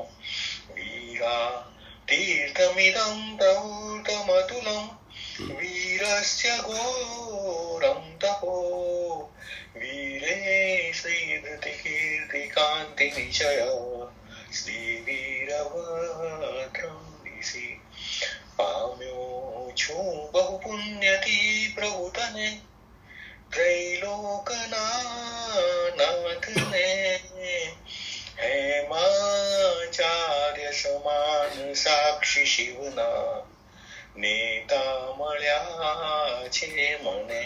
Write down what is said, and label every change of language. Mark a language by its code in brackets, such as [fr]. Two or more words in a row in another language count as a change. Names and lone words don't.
[sa] वीरा तीर्थमिदं प्रभूतमतुलं, वीरस्य घोरं तपो, वीरे श्रीधृतिकीर्तिकान्तिनिचय, श्रीवीरभद्रं दिशि. [gu] पाम्यो છું બહુ પુણ્યથી પ્રભુતને, ત્રૈલોકનાથને, હેમાચાર્ય સમાન સાક્ષી શિવના, નેતા મળ્યા છે મને.